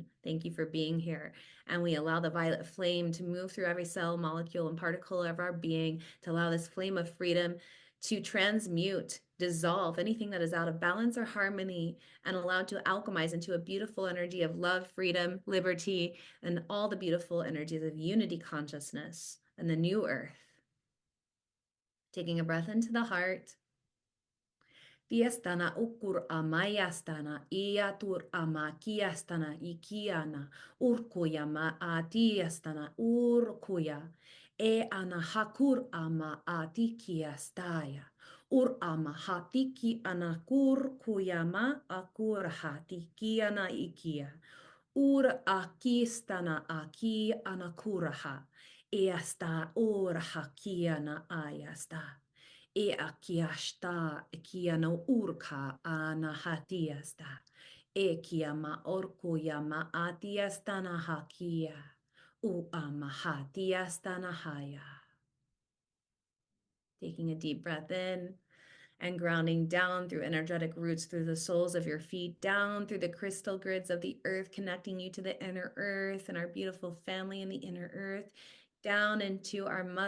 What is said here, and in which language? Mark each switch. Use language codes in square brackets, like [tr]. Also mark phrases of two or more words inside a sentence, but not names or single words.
[en] Thank you for being here. And we allow the violet flame to move through every cell, molecule, and particle of our being to allow this flame of freedom to transmute, dissolve anything that is out of balance or harmony, and allow to alchemize into a beautiful energy of love, freedom, liberty, and all the beautiful energies of unity consciousness and the new earth. Taking a breath into the heart. Tiestana ukur amayastana iatur amakiastana ikiana urkuya ma atiastana urkuya e ana hakur ama atikiastaya ur ama hatiki anakur kuyama akur hatikiana ikia ur akistana aki anakuraha easta ur hakiana ayasta. E akiasta kia no urka ana hatiasta. E kia ma orko ya ma atiasta na hakia. U ama hatiasta na haya. Taking a deep breath in and grounding down through energetic roots through the soles of your feet, down through the crystal grids of the earth, connecting you to the inner earth and our beautiful family in the inner earth, down into our